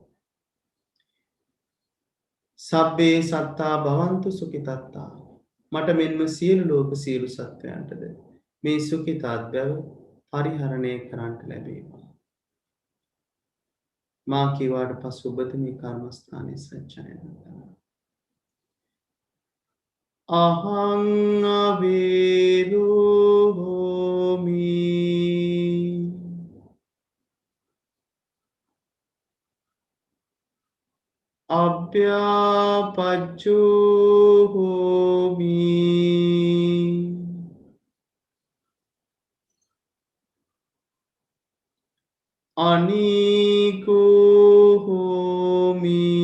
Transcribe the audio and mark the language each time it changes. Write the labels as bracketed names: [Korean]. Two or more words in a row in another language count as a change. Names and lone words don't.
[Pali] සබ්බේ සත්තා භවන්තු සුඛිතත්තා. [Sinhala] මට මෙන්ම සියලු ලෝක සියලු සත්වයන්ටද මේ සුඛිතාත් බව පරිහරණය කරන්නට ලැබේවා. මා කීවාට පසු ඔබද මේ කර්මස්ථානයේ සත්‍යයන කරනවා. [Pali] අහං අවේරෝ හෝමි අභ්‍යාපච්චෝ හෝමි අනීකෝ හෝමි